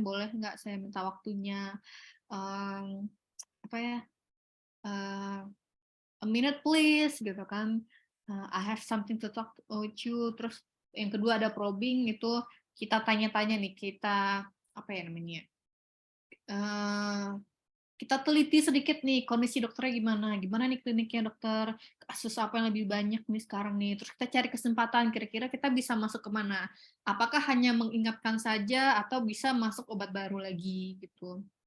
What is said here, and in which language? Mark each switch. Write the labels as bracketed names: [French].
[Indonesian] Boleh nggak saya minta waktunya? Apa ya? [English] a minute please [Indonesian] gitu kan. [English] I have something to talk with you. [Indonesian] Terus yang kedua ada probing, itu kita tanya-tanya nih, kita apa ya namanya? Kita teliti sedikit nih kondisi dokternya gimana nih kliniknya dokter, kasus apa yang lebih banyak nih sekarang nih, terus kita cari kesempatan kira-kira kita bisa masuk kemana, apakah hanya mengingatkan saja atau bisa masuk obat baru lagi gitu.